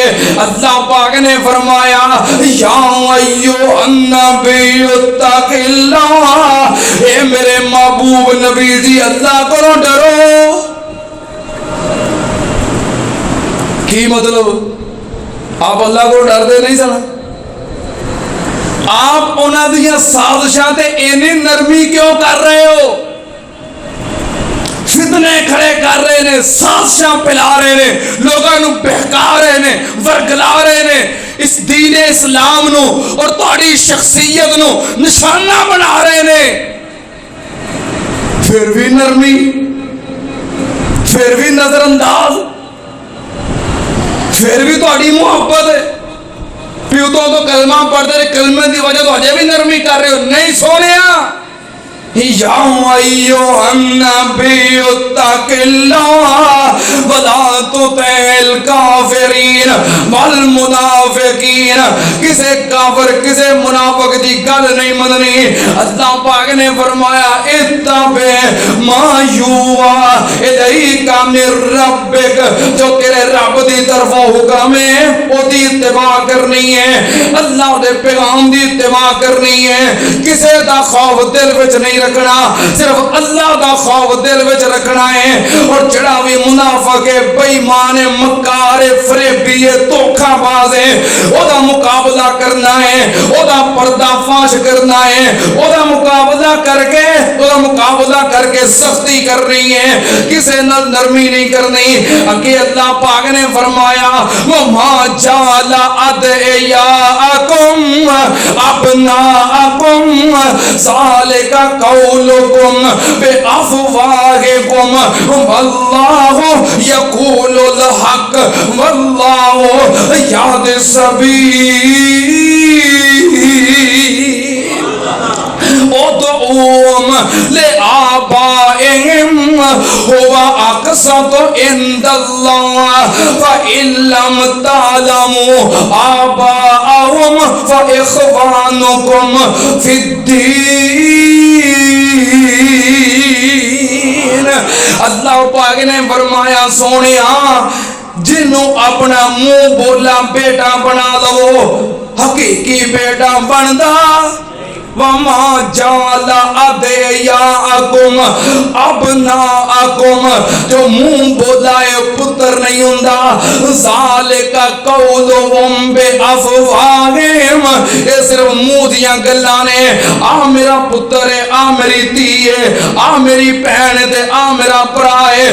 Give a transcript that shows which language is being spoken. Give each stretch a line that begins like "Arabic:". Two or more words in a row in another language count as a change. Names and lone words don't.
Punjabi: اللہ پاک نے فرمایا
Arabic: یا ایھا النبی اتق اللہ،
Punjabi: اے میرے محبوب نبی جی اللہ کو ڈرو۔ کی مطلب آپ اللہ کو ڈر دے نہیں سن؟ آپ انہاں دیاں سازشاں تے اینی نرمی کیوں کر رہے ہو؟ فتنے کھڑے کر رہے نے، سازشاں پھیلا رہے نے، لوگاں نوں بہکا رہے نے، ورگلا رہے نے، اس دین اسلام نو اور تہاڈی شخصیت نو نشانہ بنا رہے نے۔ پھر بھی نرمی، پھر بھی نظر انداز، پھر بھی تہاڈی محبت ہے۔ پیو تو کلمہ پڑھتے رہے، کلمے دی وجہ تو اجے بھی نرمی کر رہے ہو۔ نہیں سونیا،
Arabic: یا ایھا النبی اتق اللہ ولا تطع الکافرین والمنافقین.
Punjabi: کسے کافر کسے منافق دی گل نہیں مننی. اللہ پاک نے فرمایا
Arabic: اتبع ما یوحی الیک من ربک,
Punjabi: جو تیرے رب دی طرفوں حکم ہے او دی اتباع کرنی ہے, اللہ دے پیغام دی اتباع کرنی ہے. کسے دا خوف دل وچ نہیں رکھنا, صرف اللہ دا خوف دل وچ رکھنا ہے. اور جڑا بھی منافق ہے, بے ایمان ہے, مکار ہے, فریبی ہے, دھوکہ باز ہے, او دا مقابلہ کرنا ہے, او دا پردہ فاش کرنا ہے, او دا مقابلہ کر کے سختی کرنی ہے, کسے نال نرمی نہیں کرنی. اگے اللہ پاک نے فرمایا
Arabic: وما جعل ادعیاءکم ابناءکم ذالک قولکم بافواہکم واللہ یقول الحق واللہ یہدی السبیل. ادعوہم لآبائہم هو اقسط عند اللہ فإن لم تعلموا آباءہم فإخوانکم فی الدین.
Punjabi: اللہ پاک نے فرمایا سونیا جنوں اپنا منہ بولا بیٹا بنا لو, حقیقی بیٹا بندا.
Arabic: وما جعل ادعیاءکم ابناءکم,
Punjabi: جو منہ بولائے پتر نہیں ہوندا.
Arabic: ذالک قولہم بافواہہم,
Punjabi: یہ صرف منہ دیاں گلاں نے. آ میرا پتر ہے, آ میری دھی ہے, آ میری بہن ہے, آ میرا بھرا ہے.